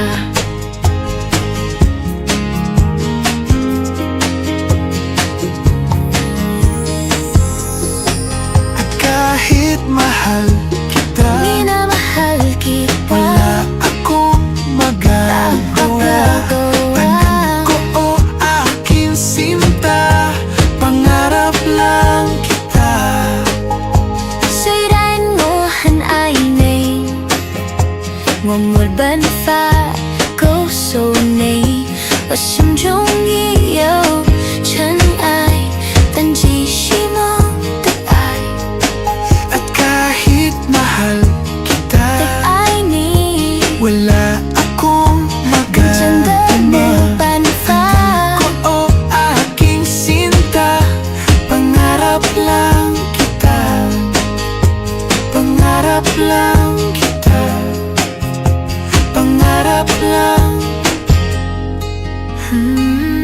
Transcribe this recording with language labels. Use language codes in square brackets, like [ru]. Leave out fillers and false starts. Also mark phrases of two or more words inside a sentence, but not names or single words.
[tl] At kahit mahal kita, Minamahal kita, wala akong magagawa. Tandaan ko o aking sinta, pangarap lang kita. [zh] 虽然我很爱你，我没办法告诉你，我心中已有尘埃，但寄希望的爱， [tl] At kahit mahal kita, [zh] 爱你 [tl] wala akong [zh] 真的没 [tl] magagawa. [zh] 办法。 [tl] Ko o aking sinta, pangarap lang kita. Pangarap lang kita. Pangarap lang.